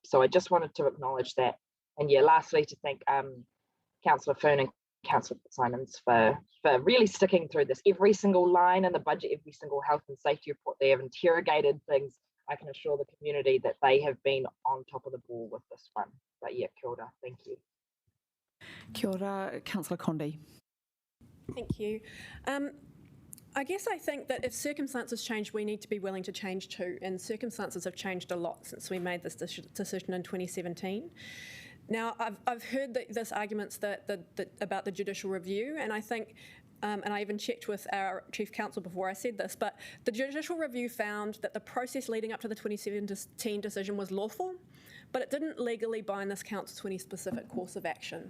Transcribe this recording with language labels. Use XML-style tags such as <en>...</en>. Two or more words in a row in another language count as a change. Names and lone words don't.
<en>So I just wanted to acknowledge that. And yeah, lastly, to thank Councillor Foon and Councillor Simons for really sticking through this. Every single line in the budget, every single health and safety report, they have interrogated things. I can assure the community that they have been on top of the ball with this one. But yeah,</en> <mi>kia ora,</mi> <en>thank you.</en> <mi>Kia ora,</mi> <en>Councillor Condi. Thank you. I guess I think that if circumstances change, we need to be willing to change too. And circumstances have changed a lot since we made this decision in 2017. Now, I've heard this arguments about the judicial review, and I think, and I even checked with our Chief Counsel before I said this, but the judicial review found that the process leading up to the 2017 decision was lawful, but it didn't legally bind this council to any specific course of action.</en>